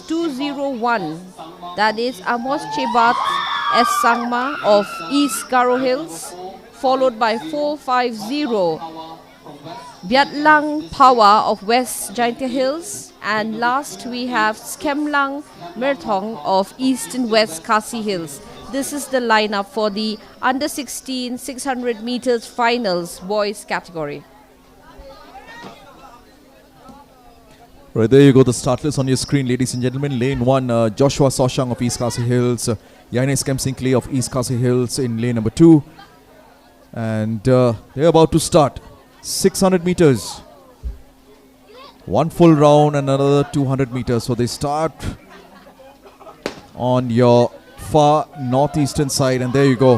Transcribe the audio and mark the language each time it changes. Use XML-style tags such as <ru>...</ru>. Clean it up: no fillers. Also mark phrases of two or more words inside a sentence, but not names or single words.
<en>201, that is Amos Chebat S Sangma of East Garo Hills, followed by 450 Byatlang Power of West Jaintia Hills, and last we have Skemlang Merthong of East and West Khasi Hills. This is the lineup for the under 16 600 meters finals boys category. Right, there you go, the start list on your screen, ladies and gentlemen. Lane 1, Joshua Soshang of East Khasi Hills, Yaines Kemsinkley of East Khasi Hills in lane number 2. And they're about to start. 600 meters. One full round and another 200 meters. So they start on your far northeastern side, and there you go.</en>